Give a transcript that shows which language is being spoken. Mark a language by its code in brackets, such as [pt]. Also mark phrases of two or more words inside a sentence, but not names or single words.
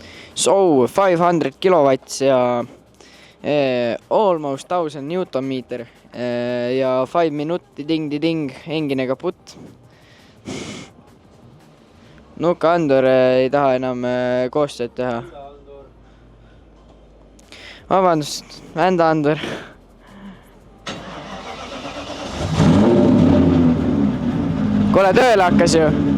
[en] So 500 kilowatts ja almost 1000 Newton meter [et] ja 5 minuti [en] ding, engine kaputt. [et] Nuka-andur ei taha enam koostööd teha. Vabandust, vända-andur. Kuule, tööle hakkas ju.